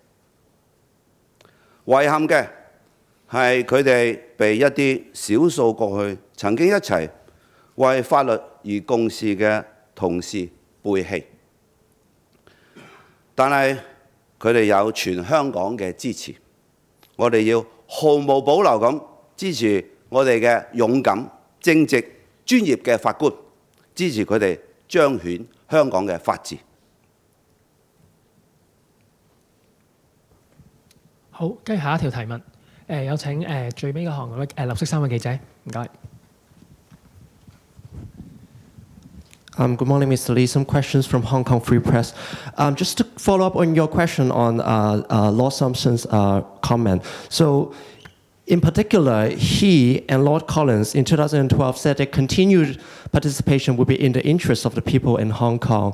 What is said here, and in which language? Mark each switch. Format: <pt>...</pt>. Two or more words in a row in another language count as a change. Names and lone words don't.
<yue>遺憾嘅係佢哋被一啲少數過去曾經一齊為法律而共事嘅同事背棄，但係佢哋有全香港嘅支持，我哋要毫無保留咁支持我哋嘅勇敢、正直、專業嘅法官，支持佢哋彰顯香港嘅法治。好，跟住下一條提問，有請最尾嗰行嗰位綠色衫嘅記者，唔該。</yue> <en>Good morning, Mr. Lee. Some questions from Hong Kong Free Press. Just to follow up on your question on Lord Sumption's comment. So, in particular, he and Lord Collins in 2012 said that continued participation would be in the interest of the people in Hong Kong.</en>